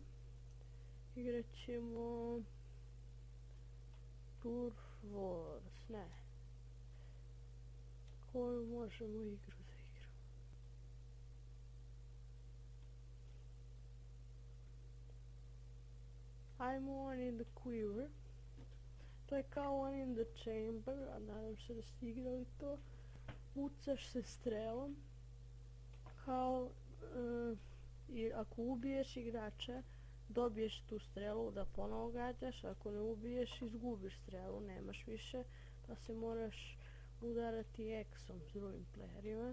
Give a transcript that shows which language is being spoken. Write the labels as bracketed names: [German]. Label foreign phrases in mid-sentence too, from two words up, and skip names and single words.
[Bosnian] Igrat ćemo Turf Wars, ne. Koju možemo igru da igramo? Ajmo One in the Quiver. To je kao One in the Chamber, a nadam se da ste igrali to. Pucaš se strelom. Kao i ako ubiješ igrača, dobiješ tu strelu da ponovo gađaš, ako ne ubiješ, izgubiš strelu, nemaš više, da se moraš udarati X-om s drugim playerima.